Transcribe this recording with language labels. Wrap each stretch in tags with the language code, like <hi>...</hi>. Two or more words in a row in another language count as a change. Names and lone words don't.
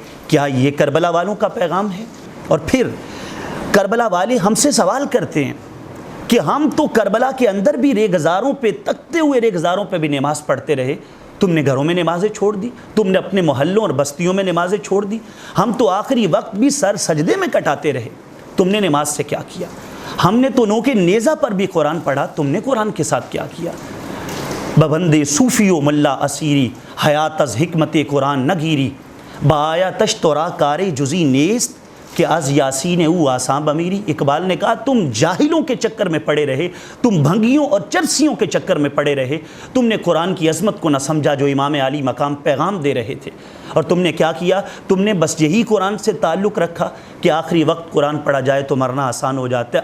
<ur>کیا یہ کربلا والوں کا پیغام ہے؟ اور پھر کربلا والے ہم سے سوال کرتے ہیں کہ ہم تو کربلا کے اندر بھی ریگزاروں پہ، تکتے ہوئے ریگزاروں پہ بھی نماز پڑھتے رہے، تم نے گھروں میں نمازیں چھوڑ دی، تم نے اپنے محلوں اور بستیوں میں نمازیں چھوڑ دی، ہم تو آخری وقت بھی سر سجدے میں کٹاتے رہے، تم نے نماز سے کیا کیا؟ ہم نے تو نو کے نیزہ پر بھی قرآن پڑھا، تم نے قرآن کے ساتھ کیا کیا؟</ur> <fa>ببندے صوفی و ملا اسیری، حیات از حکمت قرآن نگیری، بایا تشترا کار جزی نیست کہ از یاسین او آساں بمیری۔</fa> <ur>اقبال نے کہا تم جاہلوں کے چکر میں پڑے رہے، تم بھنگیوں اور چرسیوں کے چکر میں پڑے رہے، تم نے قرآن کی عظمت کو نہ سمجھا جو امام علی مقام پیغام دے رہے تھے، اور تم نے کیا کیا؟ تم نے بس یہی قرآن سے تعلق رکھا کہ آخری وقت قرآن پڑھا جائے تو مرنا آسان ہو جاتا ہے۔</ur>